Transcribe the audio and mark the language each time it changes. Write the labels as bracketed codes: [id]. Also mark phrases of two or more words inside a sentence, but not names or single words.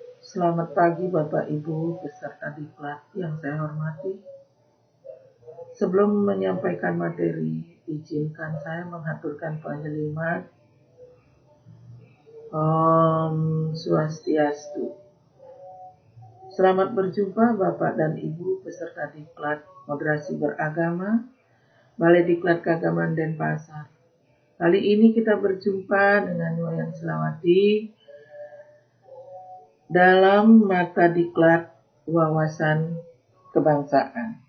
[id] Selamat pagi Bapak Ibu beserta diklat yang saya hormati. Sebelum menyampaikan materi, izinkan saya mengaturkan penghalimat. Om Swastiastu. Selamat berjumpa Bapak dan Ibu beserta diklat moderasi beragama, Balai Diklat Keagamaan Denpasar. Kali ini kita berjumpa dengan Wayan Selawati dalam mata diklat wawasan kebangsaan.